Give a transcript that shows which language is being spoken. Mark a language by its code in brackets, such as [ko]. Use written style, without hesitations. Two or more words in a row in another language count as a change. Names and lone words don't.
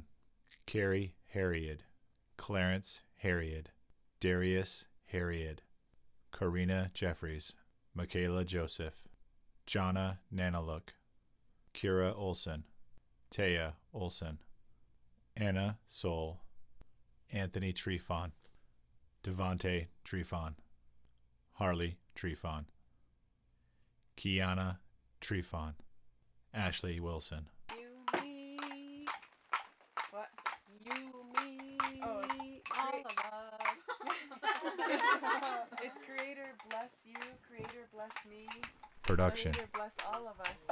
[en] Carrie Harried, Clarence Harried, Darius Harried, Karina Jeffries, Michaela Joseph, Jonna Nanaluk, Kira Olson, Taya Olson, Anna Soul, Anthony Trefon, Devontae Trefon, Harley Trefon, Kiana Trefon, Ashley Wilson. You, me. What? You, me. Oh, it's all of us. It's Creator bless you, Creator bless me. Production. Creator bless all of us.